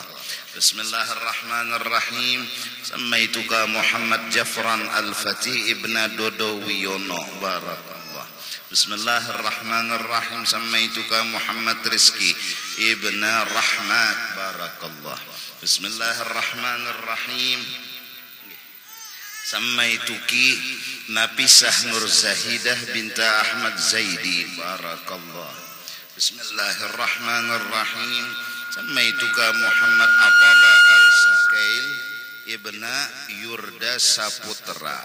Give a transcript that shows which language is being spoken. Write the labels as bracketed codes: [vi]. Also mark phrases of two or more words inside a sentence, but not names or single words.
[ar] بسم الله الرحمن الرحيم. سميتك محمد جعفران الفاتح ابن دودو ويونو. Barakallah. بسم الله الرحمن الرحيم. سميتك محمد رزقي ابن رحمت. Barakallah. Bismillahirrahmanirrahim. سميتكِ نفيسة نور زاهدة بنت أحمد زيدي. Barakallah. بسم الله الرحمن الرحيم. سميتك محمد عطالا السكيل ابن يوردا سابوترا.